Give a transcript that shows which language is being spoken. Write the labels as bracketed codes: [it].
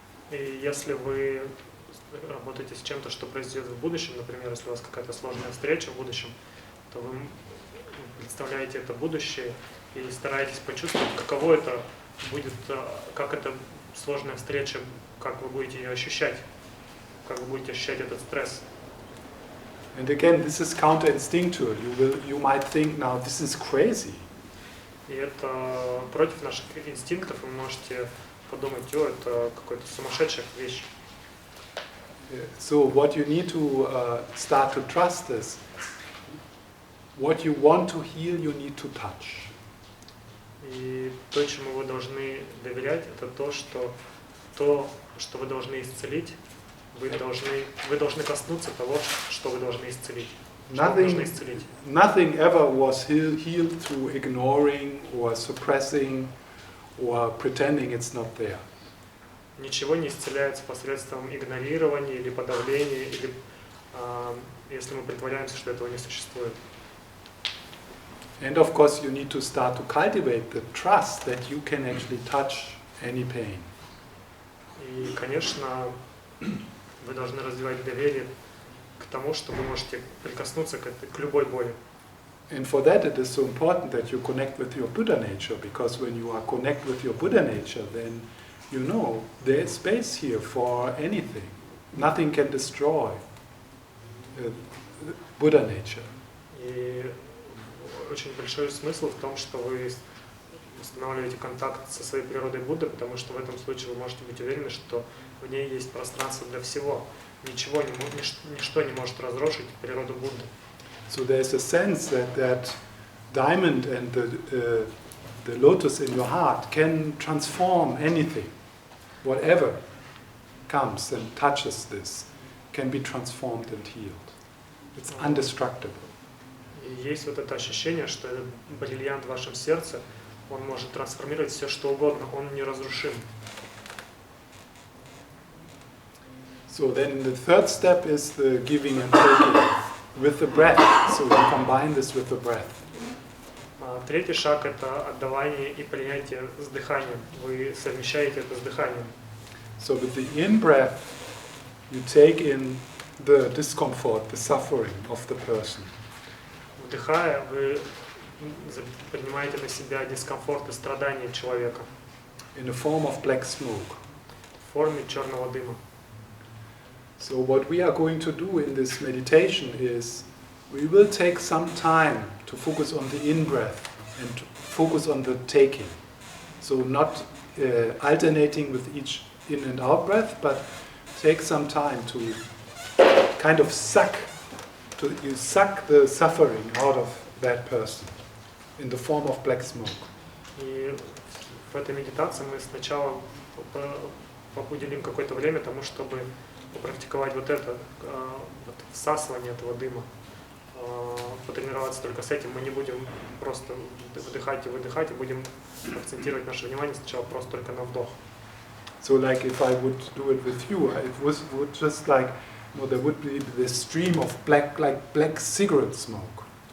[ru] И если вы работаете с чем-то, что произойдет в будущем, например, если у вас какая-то сложная встреча в будущем, то вы представляете это будущее и стараетесь почувствовать, каково это будет, как эта сложная встреча, как вы будете ее ощущать, как вы будете ощущать этот стресс. [en] And again, this is counter-instinctual. You might think, now this is crazy. [ru] И это против наших инстинктов, вы можете подумать, это какая-то сумасшедшая вещь. [en] So what you need to start to trust is, what you want to heal, you need to touch. [ru] И то, чему вы должны доверять, это то, что вы должны исцелить, вы должны коснуться того, что вы должны исцелить. [en] Nothing ever was healed through ignoring or suppressing or pretending it's not there. [ru] Ничего не исцеляется посредством игнорирования или подавления, или если мы притворяемся, что этого не существует. [en] And of course you need to start to cultivate the trust that you can actually touch any pain. [ru] И, конечно, вы должны развивать доверие к тому, что вы можете прикоснуться к любой боли. [en] And for that it is so important that you connect with your Buddha nature, because when you are connect with your Buddha nature, then you know there is space here for anything. Nothing can destroy Buddha nature. [ru] И очень большой смысл в том, что вы устанавливаете контакт со своей природой Будды, потому что в этом случае вы можете быть уверены, что в ней есть пространство для всего. Ничто не может разрушить природу Будды. [en] So there is a sense that diamond and the lotus in your heart can transform anything. Whatever comes and touches this can be transformed and healed. It's indestructible. [ru] И есть вот это ощущение, что этот бриллиант в вашем сердце, он может трансформировать все, что угодно, он неразрушим. [en] So then the third step is the giving and taking with the breath. So you combine this with the breath. [ru] Третий шаг – это отдавание и принятие с дыханием. Вы совмещаете это с дыханием. [en] So with the in-breath, you take in the discomfort, the suffering of the person. [ru] Вдыхая, вы принимаете на себя дискомфорт и страдания человека. [en] In the form of black smoke. [ru] В форме черного дыма. [en] So what we are going to do in this meditation is we will take some time to focus on the in-breath and to focus on the taking. So not alternating with each in and out breath, but take some time to kind of suck the suffering out of that person in the form of black smoke. [ru] И в этой медитации мы сначала уделим какое-то время тому, чтобы попрактиковать вот это, вот всасывание этого дыма. Потренироваться только с этим. Мы не будем просто вдыхать и выдыхать, и будем акцентировать наше внимание сначала просто только на вдох. [en] So like if I would do it with you, it would just like, there would be this stream of black cigarette smoke.